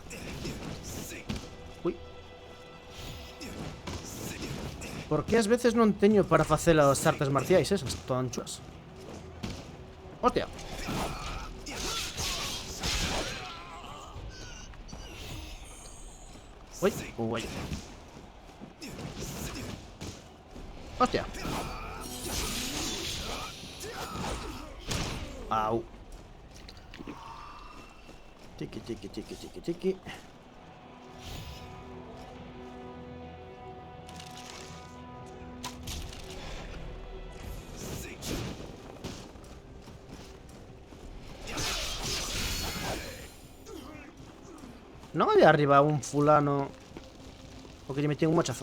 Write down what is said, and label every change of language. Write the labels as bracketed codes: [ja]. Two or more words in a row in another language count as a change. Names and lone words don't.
[gl] Uy. Por que ás veces non teño para facer as artes marciais esas tonchuas? Hostia. Uy, uy. Hostia. Au. Tiki, tiki, tiki, tiki, tiki. Non había arriba un fulano o que lle metí un mochazo.